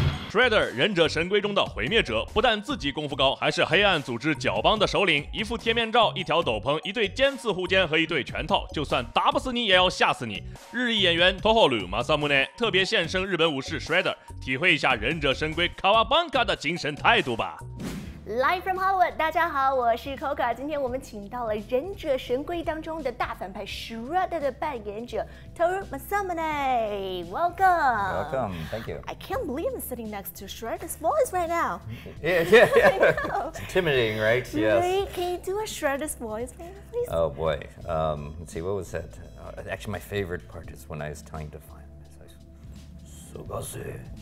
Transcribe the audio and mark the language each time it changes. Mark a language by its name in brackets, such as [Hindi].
[Chinese] ？Shredder 忍者神龟中的毁灭者，不但自己功夫高，还是黑暗组织角帮的首领。一副贴面罩，一条斗篷，一对尖刺护肩和一对拳套，就算打不死你，也要吓死你。日裔演员 Tohoru Masamune 特别现身日本武士 Shredder， 体会一下忍者神龟 Kawabanga 的精神态度吧。 [English] Live from Hollywood， [Chinese] 大家好，我是 Coca。今天我们请到了《忍者神龟》当中的大反派 Shredder 的扮演者 Tohoru Masamune。 [English] Welcome. Thank you. I can't believe I'm sitting next to Shredder's voice right now. Yeah. It's intimidating, right? Yes. Right? Can you do a Shredder's voice, please? Oh boy. Let's see. What was that? Actually, my favorite part is when I was trying to find. Sogase.